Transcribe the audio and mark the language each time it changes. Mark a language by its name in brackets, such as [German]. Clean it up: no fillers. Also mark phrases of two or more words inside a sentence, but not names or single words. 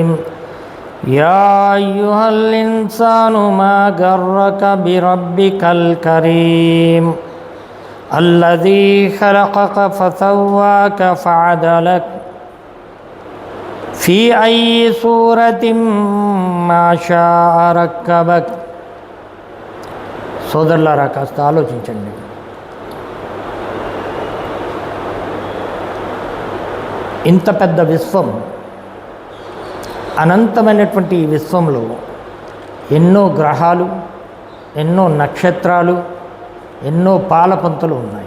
[Arabic] يا أيها الإنسان ما غرك بربك الكريم الذي خلقك فسواك فعدلك في أي صورة ما شاء ركبك. [Telugu] సోదరులారా, కాస్త ఆలోచించండి. ఇంత పెద్ద విశ్వం, అనంతమైనటువంటి ఈ విశ్వంలో ఎన్నో గ్రహాలు, ఎన్నో నక్షత్రాలు, ఎన్నో పాలపుంతలు ఉన్నాయి.